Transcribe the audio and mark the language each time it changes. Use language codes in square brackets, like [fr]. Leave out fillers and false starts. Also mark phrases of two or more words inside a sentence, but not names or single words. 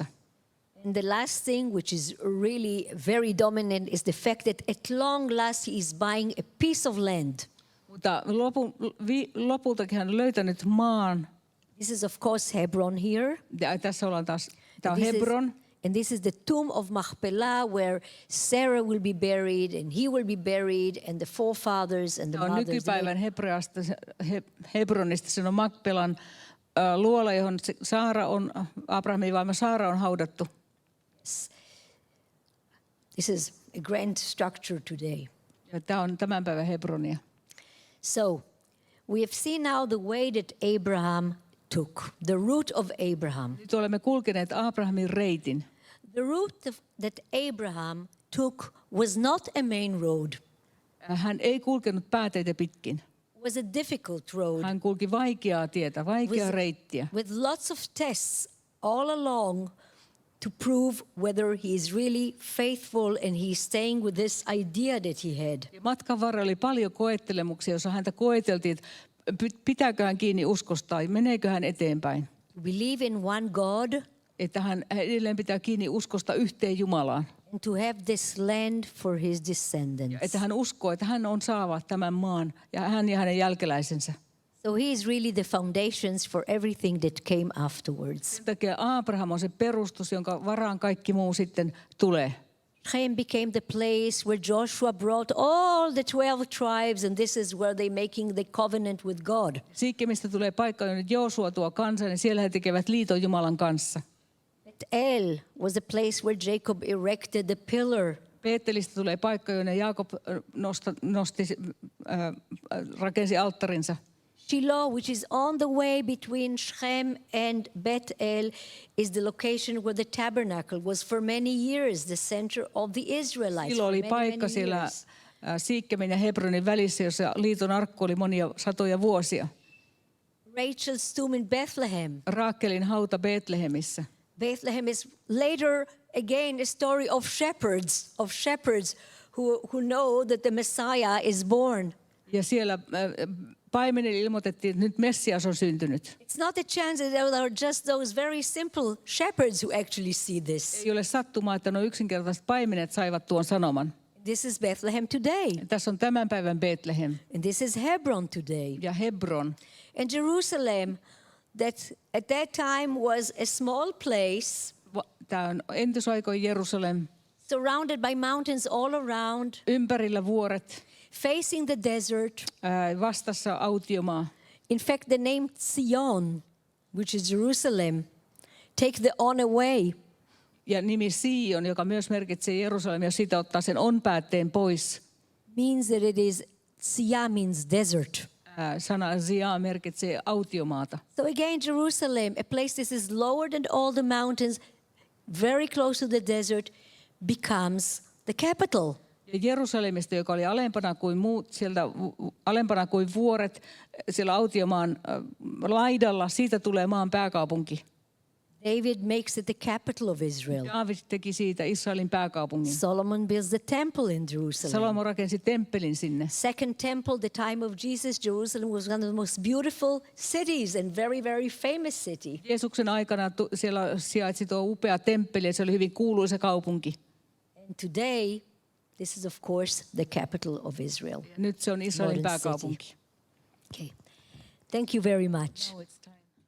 [en] And the last thing, which is really very dominant, is the fact that at long last he is buying a piece of land. [fi] Mutta lopultakin hän on löytänyt maan. [en] This is of course Hebron here. [fi] Ja tässä ollaan taas, tämä on Hebron. [en] And this is the tomb of Machpelah where Sarah will be buried and he will be buried and the forefathers and the mothers. [fi] Nykypäivän Hebreasta, Hebronista, se on Machpelan luola, johon Saara on, Abrahamin vaimo Saara on haudattu. [en] This is a grand structure today. [fi] Ja tämä on tämän päivän Hebronia. [en] So, we have seen now the way that Abraham took, the route of Abraham. [fi] Nyt olemme kulkeneet Abrahamin reitin. [en] The route that Abraham took was not a main road. [fi] Hän ei kulkenut pääteitä pitkin. [en] It was a difficult road. [fi] Hän kulki vaikeaa tietä, vaikeaa reittiä. [en] With lots of tests all along to prove whether he is really faithful and he is staying with this idea that he had. [fi] Ja matkan varrella oli paljon koettelemuksia, joissa häntä koeteltiin, että pitääkö hän kiinni uskostaan, meneekö hän eteenpäin. [en] To believe in one God. [fi] Että hän edelleen pitää kiinni uskosta yhteen Jumalaan. [en] And to have this land for his descendants. [fi] Ja että hän uskoo, että hän on saava tämän maan ja hän ja hänen jälkeläisensä. [en] So he is really the foundations for everything that came afterwards. [fi] Sen takia Abraham on se perustus, jonka varaan kaikki muu sitten tulee. [en] Shechem became the place where Joshua brought all the 12 tribes and this is where they making the covenant with God. [fi] Siikkemistä tulee paikka, jonne Joosua tuo kansan ja siellä he tekevät liiton Jumalan kanssa. [en] Bethel was a place where Jacob erected the pillar. [fi] Beettelistä tulee paikka, jonne Jaakob rakensi alttarinsa. [en] Shiloh, which is on the way between Shechem and Bethel, is the location where the tabernacle was for many years the center of the Israelites. [fi] Shiloh oli paikka siellä Siikkemin ja Hebronin välissä, jossa liiton arkku oli monia satoja vuosia. [en] Rachel's tomb in Bethlehem. [fi] Raakelin hauta Betlehemissä. [en] Bethlehem is later again a story of shepherds who know that the Messiah is born. [fi] Ja siellä paimenille ilmoitettiin, että nyt Messias on syntynyt. [en] It's not a chance that there are just those very simple shepherds who actually see this. [fi] Ei ole sattumaa, että nuo yksinkertaiset paimenet saivat tuon sanoman. [en] This is Bethlehem today. [fi] Tässä on tämän päivän Betlehem. [en] And this is Hebron today. [fi] Ja Hebron. [en] And Jerusalem, that at that time was a small place. [fi] Tämä on entisaikojen Jerusalem. [en] Surrounded by mountains all around. [fi] Ympärillä vuoret. [en] Facing the desert. [fi] Vastassa autiomaa. [en] In fact, the name Zion, which is Jerusalem, take the on away. [fi] Ja nimi Sion, joka myös merkitsee Jerusalem, jos siitä ottaa sen on-päätteen pois. [en] Means that it is, Sia means desert. [fi] Sana Zia merkitsee autiomaata. [en] So again, Jerusalem, a place that is lower than all the mountains, very close to the desert, becomes the capital. [fi] Ja Jerusalemista, joka oli alempana kuin muut, sieltä alempana kuin vuoret, siellä autiomaan laidalla, siitä tulee maan pääkaupunki. [en] David makes it the capital of Israel. [fi] Daavid teki siitä Israelin pääkaupungin. [en] Solomon builds the temple in Jerusalem. [fi] Salomo rakensi temppelin sinne. [en] Second temple, the time of Jesus, Jerusalem was one of the most beautiful cities and very, very famous city. [fi] Jeesuksen aikana siellä sijaitsi tuo upea temppeli ja se oli hyvin kuuluisa kaupunki. [en] And today, this is of course the capital of Israel. [fi] Ja nyt se on Israelin pääkaupunki. [en] Okay. Thank you very much. Now it's time.